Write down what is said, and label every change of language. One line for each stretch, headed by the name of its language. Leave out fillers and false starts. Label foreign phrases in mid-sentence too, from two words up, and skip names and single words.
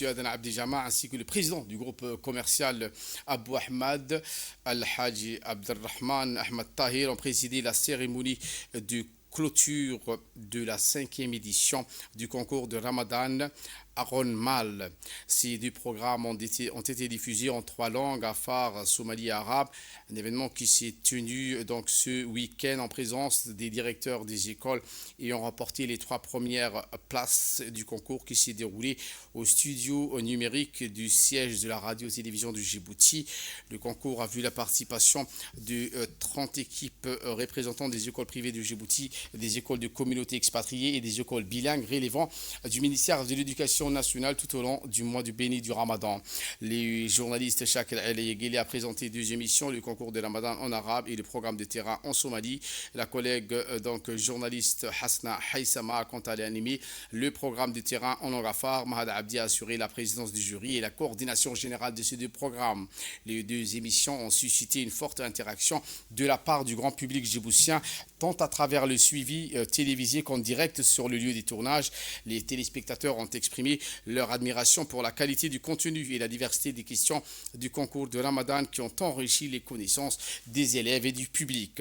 French: Adnan Abdijama, ainsi que le président du groupe commercial Abou Ahmad, Al-Haji Abdelrahman Ahmad Tahir, ont présidé la cérémonie de clôture de la 5e édition du concours de Ramadan Aron Mal. Ces deux programmes ont été diffusés en 3 langues, afar, somali et arabe. Un événement qui s'est tenu donc ce week-end en présence des directeurs des écoles et ont remporté les 3 premières places du concours qui s'est déroulé au studio numérique du siège de la radio-télévision de Djibouti. Le concours a vu la participation de 30 équipes représentant des écoles privées de Djibouti, des écoles de communautés expatriées et des écoles bilingues relevant du ministère de l'Éducation nationale tout au long du mois du béni du Ramadan. Les journalistes Shakil El Guelleh a présenté 2 émissions, le concours de Ramadan en arabe et le programme de terrain en Somalie. La collègue journaliste Hasna Haïsama a quant à elle animé le programme de terrain en langue afar. Mahad Abdi a assuré la présidence du jury et la coordination générale de ces 2 programmes. Les 2 émissions ont suscité une forte interaction de la part du grand public djiboutien, tant à travers le suivi télévisé qu'en direct sur le lieu des tournages. Les téléspectateurs ont exprimé exprimé leur admiration pour la qualité du contenu et la diversité des questions du concours de Ramadan qui ont enrichi les connaissances des élèves et du public.